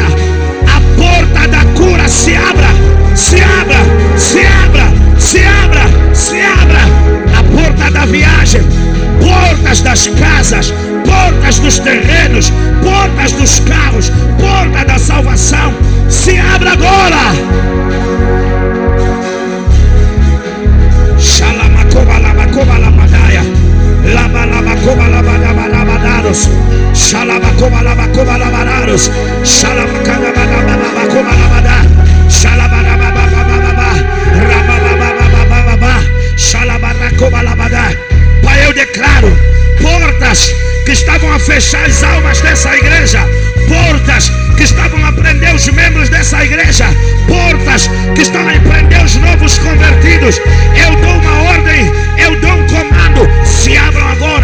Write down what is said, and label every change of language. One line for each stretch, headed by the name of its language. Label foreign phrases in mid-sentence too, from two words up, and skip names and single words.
Portuguese: A porta da cura se abra, se abra, se abra, se abra, se abra. A porta da viagem, portas das casas, portas dos terrenos, portas dos carros, porta da salvação, se abra agora. Shalamacobalabacobalamadaya, labalabacobalabalabadados, shalabacobalabacobalabadados, shalabacabalabacobalabada, shalababababababa, rababababababa, shalabarracobalabada. Pai, eu declaro portas que estavam a fechar as almas dessa igreja, portas que estavam a prender os membros dessa igreja, portas que estão a prender os novos convertidos. Eu dou uma ordem, eu dou um comando, se abram agora.